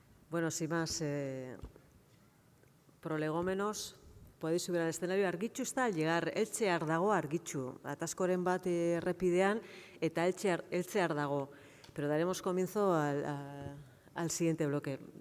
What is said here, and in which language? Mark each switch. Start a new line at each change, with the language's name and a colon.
Spanish: Bueno, sin más prolegómenos, podéis subir al escenario.
Basque: Argitxu
Spanish: está al llegar,
Basque: heltzear dago Argitxu, ataskoren bat errepidean eta heltzear dago.
Spanish: Pero daremos comienzo al siguiente bloque.